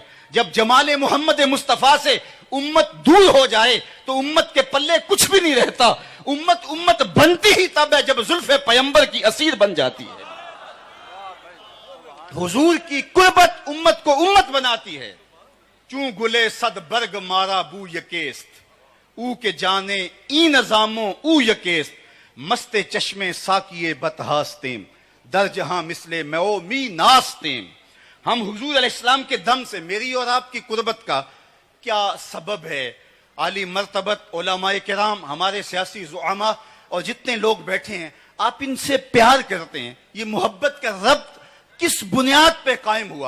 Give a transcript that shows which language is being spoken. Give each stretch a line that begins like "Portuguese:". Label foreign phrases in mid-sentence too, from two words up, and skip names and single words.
Urdu: جب جمال محمد مصطفیٰ سے امت دور ہو جائے تو امت کے پلے کچھ بھی نہیں رہتا. امت امت بنتی ہی تب ہے جب زلف پیمبر کی اسیر بن جاتی ہے. حضور کی قربت امت کو امت بناتی ہے.
Persian: چوں گلے صد برگ مارا بو یکیست, او کے جانے ای نظاموں او یکیست, مست چشمے ساکیے بتہاستیم, در جہاں مثل میو می ناستیم.
Urdu: ہم حضور علیہ السلام کے دم سے میری اور آپ کی قربت کا کیا سبب ہے؟ عالی مرتبت علماء کرام, ہمارے سیاسی زعماء اور جتنے لوگ بیٹھے ہیں, آپ ان سے پیار کرتے ہیں. یہ محبت کا ربط کس بنیاد پہ قائم ہوا؟